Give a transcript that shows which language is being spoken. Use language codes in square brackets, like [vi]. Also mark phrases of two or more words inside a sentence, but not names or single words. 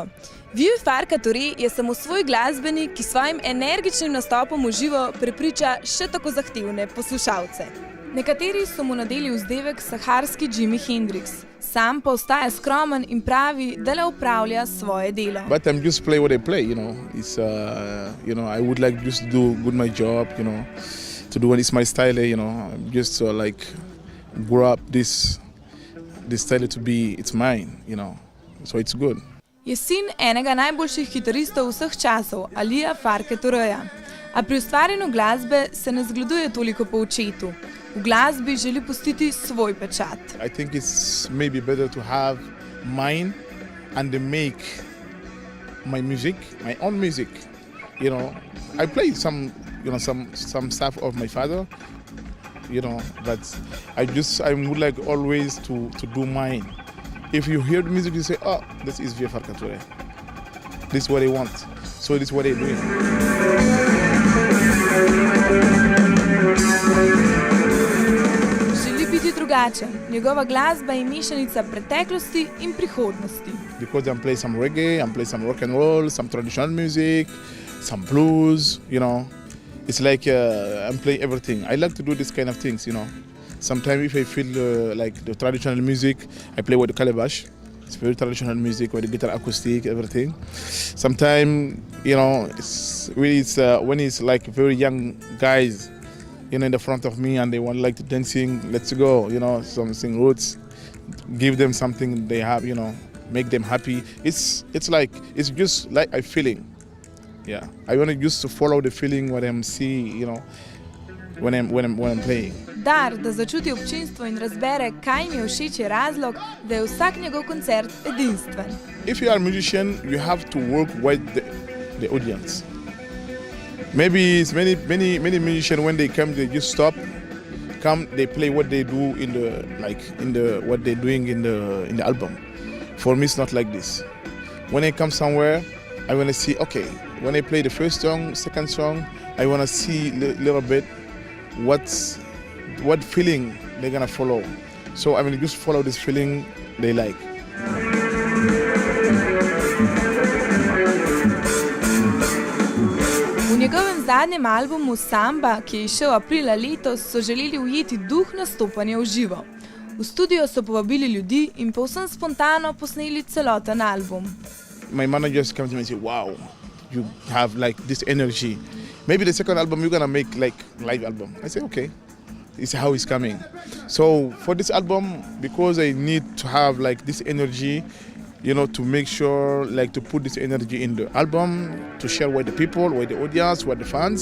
[sl] Vieux Farka Touré je samosvoj glasbenik, ki svojim energičnim nastopom v živo prepriča še tako zahtevne poslušalce. Nekateri so mu nadeli vzdevek saharski Jimi Hendrix. Sam pa ostaja skromen in pravi, da le opravlja svoje delo. [en] But I'm just play what I play, It's, I would like just to do good my job, to do what is my style, just like grow up this style to be, it's mine, so it's good. [sl] Je sin enega najboljših kitaristov vseh časov, Alija Farke Touréja. A pri ustvarjanju glasbe se ne zgleduje toliko po očetu. V glasbi želi pustiti svoj pečat. [en] I think it's maybe better to have mine and make my music, my own music. I play some stuff of my father, but I would like always to do mine. If you hear the music, you say, oh, this is Vieux Farka Touré. This is what I want. So this is what I do. Želi biti drugačen. Njegova glasba je mešanica preteklosti in prihodnosti. Because I'm playing some reggae, I'm playing some rock and roll, some traditional music, some blues, It's like I'm playing everything. I like to do this kind of things, Sometimes if I feel like the traditional music, I play with the calabash. It's very traditional music with the guitar acoustic, everything. Sometimes, it's when it's like very young guys, in the front of me and they want like to dancing, let's go, something roots, give them something they have, make them happy. It's just like a feeling. Yeah, I want to just to follow the feeling what I'm seeing, when I'm playing. [sl] Dar, da začuti občinstvo in razbere, kaj jim je všeč, je razlog, da je vsak njegov koncert edinstven. [en] If you are a musician, you have to work with the audience. Maybe it's many musicians when they come, they just stop, they play what they do what they're doing in the album. For me, it's not like this. When I come somewhere, I want to see, okay, when I play the first song, second song, I want to see a little bit what feeling they're gonna follow. So I just follow this feeling they like. [sl] V njegovem zadnjem albumu Samba, ki je izšel aprila letos, so želeli ujeti duh nastopanja v živo. V studio so povabili ljudi in povsem spontano posneli celoten album. [en] My manager just comes to me and says, wow, you have like this energy. Maybe the second album you're gonna make like live album. I say, okay, it's how it's coming. So for this album, because I need to have like this energy, to make sure like to put this energy in the album, to share with the people, with the audience, with the fans.